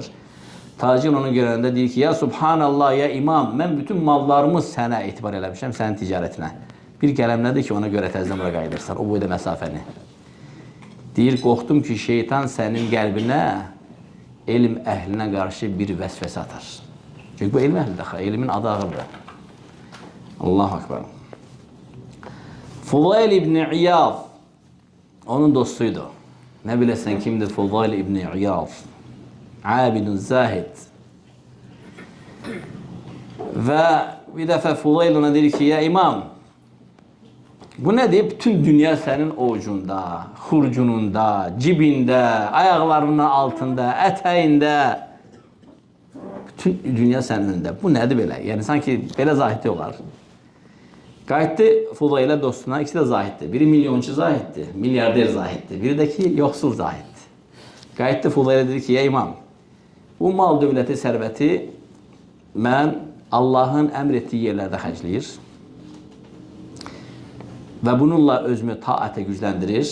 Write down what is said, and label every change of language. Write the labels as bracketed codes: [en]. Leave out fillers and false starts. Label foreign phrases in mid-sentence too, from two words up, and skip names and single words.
[az] Tacir onu görəndə deyir ki, [ar] يا سبحان الله يا إمام, [az] mən bütün mallarımı sənə etibar eləmişəm, sənin ticarətinə. Bir qələm nədir ki, ona görə təzdən ora qayıdırsan, o boyda məsafəni. Deyir, qorxdum ki, şeytan sənin qəlbinə, elm əhlinə qarşı bir vəsvəsə atar. Çünki bu elm əhlidir, elmin adı ağırdır. [ar] الله أكبر. [az] Fudayl İbni İyad onun dostuydu. [tr] Ne bilesen kimdir Fudayl İbni İyad? [ar] عابد زاهد. [tr] Ve bir defa Fudayl ona dedi ki, [ar] يا إمام, [tr] bu nedir? Bütün dünya senin ovucunda, hurcununda, cibinde, ayaklarının altında, eteğinde. Bütün dünya senin önünde. Bu nedir böyle? Yani sanki böyle zahid olar. [az] Qayıtdı Fudaylə dostuna, ikisi de zahiddi. Biri milyonçu zahiddi, milyarder zahiddi. Biri de ki yoxsul zahiddi. Qayıtdı Fudaylə dedi ki, [ar] يا إمام, [az] bu mal dövləti, sərvəti mən Allahın əmr etdiyi yerlərdə xərcləyir və bununla özümü taətə gücləndirir.